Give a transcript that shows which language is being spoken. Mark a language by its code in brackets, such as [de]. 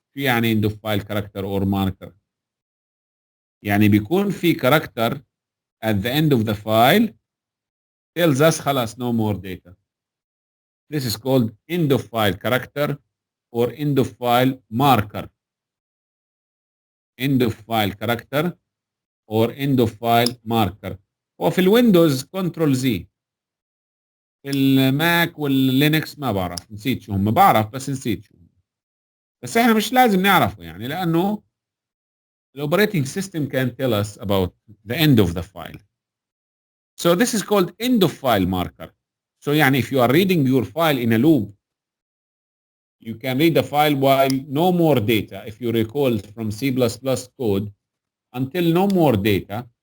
[en] شو يعني end of file character or marker؟ يعني بيكون في character at the end of the file tells us خلاص no more data. This is called end of file character or end of file marker. End of file character or end of file marker. [ar] وفي الويندوز كنترول زي. في الماك واللينكس ما بعرف، نسيت شو هم، بعرف بس نسيت شو هم. [en] بس احنا مش لازم نعرفه يعني لانه the operating system can tell us about the end of the file. So this is called end of file marker. So يعني if you are reading your file in a loop, you can read the file while no more data, if you recall from C++ code, until no more data.